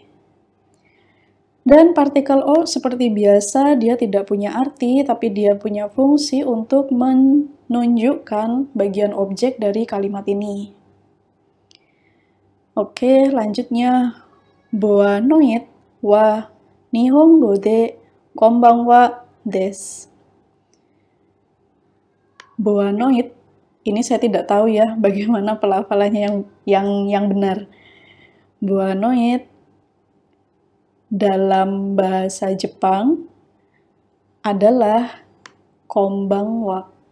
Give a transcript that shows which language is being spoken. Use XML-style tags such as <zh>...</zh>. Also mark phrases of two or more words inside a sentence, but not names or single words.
<id>Dan partikel o seperti biasa, dia tidak punya arti, tapi dia punya fungsi untuk menunjukkan bagian objek dari kalimat ini. Oke, lanjutnya.</id> <ja>Boanoitは日本語でこんばんはです.</ja> <id>Boanoit, ini saya tidak tahu ya bagaimana pelafalannya yang benar. Boanoit dalam bahasa Jepang adalah konbanwa.</id>